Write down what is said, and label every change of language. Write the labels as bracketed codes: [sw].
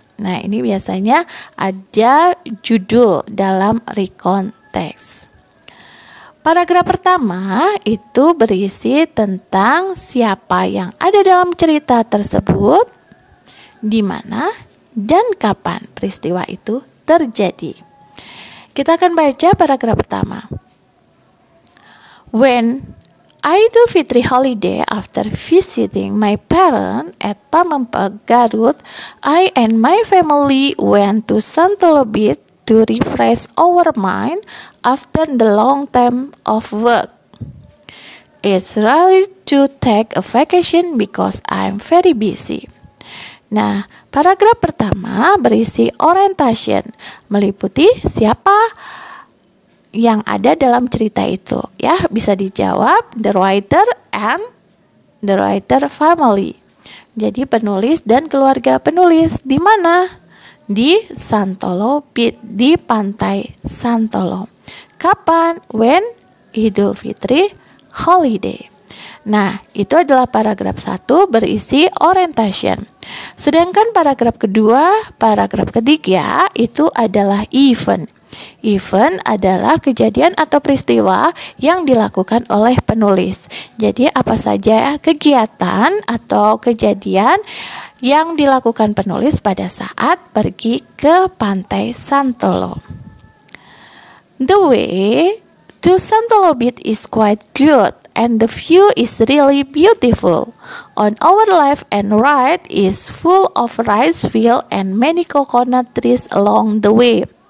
[id] Nah, ini biasanya ada judul dalam recontext. Paragraf pertama itu berisi tentang siapa yang ada dalam cerita tersebut, di mana dan kapan peristiwa itu terjadi. Kita akan baca paragraf pertama. [en] When Idul Fitri holiday after visiting my parents at Pamengpeek, Garut, I and my family went to Santolo Beach to refresh our mind after the long time of work. It's really to take a vacation because I'm very busy. [id] Nah, paragraf pertama berisi orientation, meliputi siapa yang ada dalam cerita itu, ya. Bisa dijawab [en] the writer and the writer family. [id] Jadi penulis dan keluarga penulis di mana? Di Santolo Beach, di pantai Santolo. Kapan? [en] When? Idul Fitri holiday. [id] Nah, itu adalah paragraf 1 berisi orientation. Sedangkan paragraf kedua, paragraf ketiga itu adalah event. Event adalah kejadian atau peristiwa yang dilakukan oleh penulis. Jadi apa saja kegiatan atau kejadian yang dilakukan penulis pada saat pergi ke pantai Santolo. [en] The way to Santolo Beach is quite good. And the view is really beautiful. On our left and right is full of rice field and many coconut trees along the way.